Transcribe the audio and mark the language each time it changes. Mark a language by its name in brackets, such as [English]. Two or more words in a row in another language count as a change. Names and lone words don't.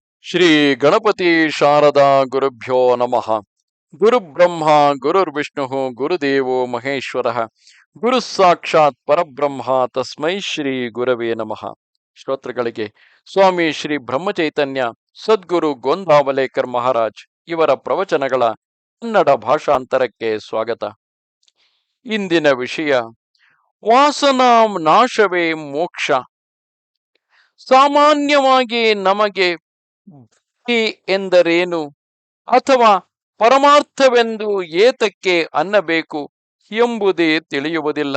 [Sanskrit] ಶ್ರೀ ಗಣಪತಿ ಶಾರದಾ ಗುರುಭ್ಯೋ ನಮಃ. ಗುರುಬ್ರಹ್ಮ ಗುರುರ್ವಿಷ್ಣು ಗುರುದೇವೋ ಮಹೇಶ್ವರ ಗುರು ಸಾಕ್ಷಾತ್ ಪರಬ್ರಹ್ಮ ತಸ್ಮೈ ಶ್ರೀ ಗುರವೇ ನಮಃ. [Kannada] ಶ್ರೋತೃಗಳಿಗೆ ಸ್ವಾಮಿ ಶ್ರೀ ಬ್ರಹ್ಮಚೈತನ್ಯ ಸದ್ಗುರು ಗೋಂದಾವಲೇಕರ್ ಮಹಾರಾಜ್ ಇವರ ಪ್ರವಚನಗಳ ಕನ್ನಡ ಭಾಷಾಂತರಕ್ಕೆ ಸ್ವಾಗತ. ಇಂದಿನ ವಿಷಯ ವಾಸನಾ ನಾಶವೇ ಮೋಕ್ಷ. ಸಾಮಾನ್ಯವಾಗಿ ನಮಗೆ ಭಕ್ತಿ ಎಂದರೇನು ಅಥವಾ ಪರಮಾರ್ಥವೆಂದು ಏತಕ್ಕೆ ಅನ್ನಬೇಕು ಎಂಬುದೇ ತಿಳಿಯುವುದಿಲ್ಲ.